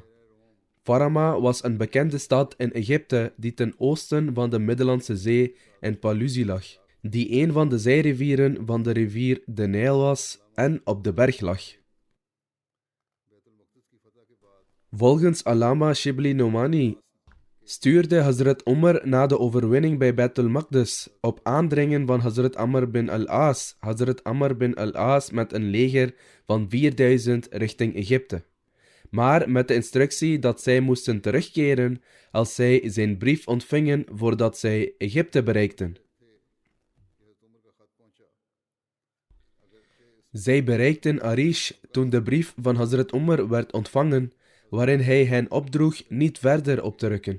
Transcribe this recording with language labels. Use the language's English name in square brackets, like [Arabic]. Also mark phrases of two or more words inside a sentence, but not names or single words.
[Dutch] Farama was een bekende stad in Egypte die ten oosten van de Middellandse Zee en Paluzie lag, die een van de zijrivieren van de rivier de Nijl was en op de berg lag. Volgens Allama Shibli Nomani stuurde Hazrat Umar na de overwinning bij Beit al-Maqdis op aandringen van Hazrat Amr bin al-As, Hazrat Amr bin al-As met een leger van 4000 richting Egypte, maar met de instructie dat zij moesten terugkeren als zij zijn brief ontvingen voordat zij Egypte bereikten. Zij bereikten Arish toen de brief van Hazrat Umar werd ontvangen, waarin hij hen opdroeg niet verder op te rukken.